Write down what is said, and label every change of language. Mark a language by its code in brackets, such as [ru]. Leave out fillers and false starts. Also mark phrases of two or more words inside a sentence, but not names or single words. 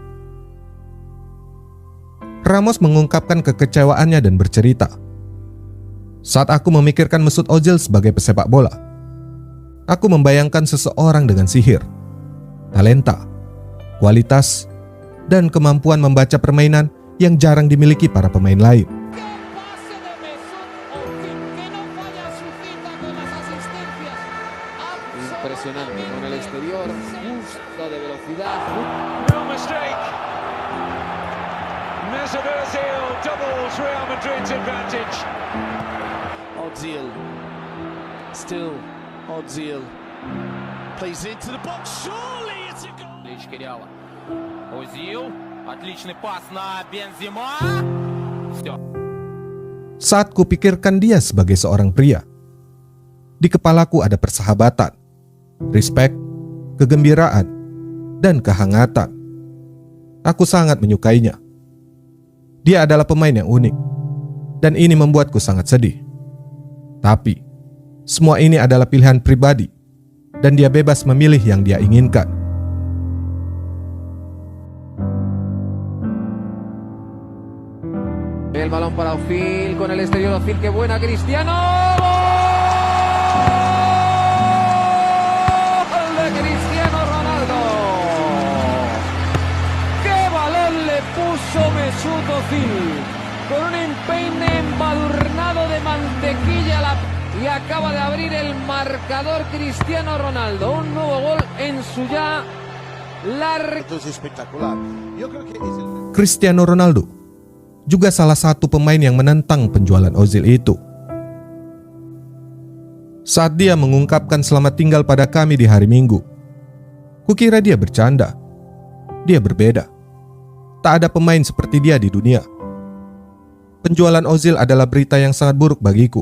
[id] Ramos mengungkapkan kekecewaannya dan bercerita, "Saat aku memikirkan Mesut Ozil sebagai pesepak bola, aku membayangkan seseorang dengan sihir, talenta, kualitas, dan kemampuan membaca permainan yang jarang dimiliki para pemain lain." [es] Impresionante con el exterior, justo de velocidad. [en] No mistake. Mesut Ozil doubles Real Madrid's advantage. Ozil, still Ozil, plays into the box. Surely it's a goal. [ru] Лички Реала. Озил, отличный пас на Бензема. Все. [id] Saat kupikirkan dia sebagai seorang pria, di kepalaku ada persahabatan, respek, kegembiraan, dan kehangatan. Aku sangat menyukainya. Dia adalah pemain yang unik, dan ini membuatku sangat sedih. Tapi, semua ini adalah pilihan pribadi, dan dia bebas memilih yang dia inginkan. [es] El balón para Ozil con el exterior. Ozil, qué buena, Cristiano. ¡Gol de Cristiano Ronaldo! ¡Qué balón le puso Mesut Ozil! Con un empeine embadurnado de mantequilla y acaba de abrir el marcador Cristiano Ronaldo. Un nuevo gol en su ya largo. Es espectacular. Yo creo que es el... [id] Cristiano Ronaldo juga salah satu pemain yang menentang penjualan Ozil itu. Saat dia mengungkapkan selamat tinggal pada kami di hari Minggu, kukira dia bercanda. Dia berbeda. Tak ada pemain seperti dia di dunia. Penjualan Ozil adalah berita yang sangat buruk bagiku.